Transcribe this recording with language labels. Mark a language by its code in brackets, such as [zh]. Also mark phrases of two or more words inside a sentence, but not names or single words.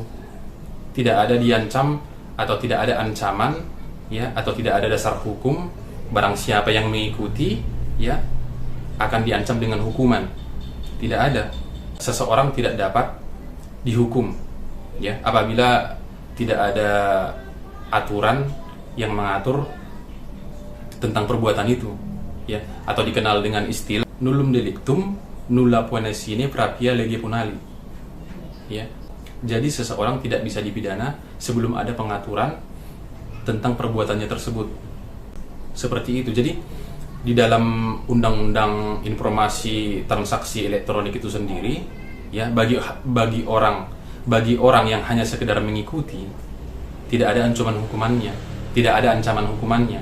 [id] Tidak ada diancam atau tidak ada ancaman ya atau tidak ada dasar hukum barang siapa yang mengikuti ya akan diancam dengan hukuman. Tidak ada. Seseorang tidak dapat dihukum ya apabila tidak ada aturan yang mengatur tentang perbuatan itu ya, atau dikenal dengan istilah [la] nullum delictum nulla poena sine prapia lege punali [id] ya. Jadi seseorang tidak bisa dipidana sebelum ada pengaturan tentang perbuatannya tersebut. Seperti itu. Jadi di dalam Undang-Undang Informasi Transaksi Elektronik itu sendiri ya, bagi orang yang hanya sekedar mengikuti tidak ada ancaman hukumannya, tidak ada ancaman hukumannya.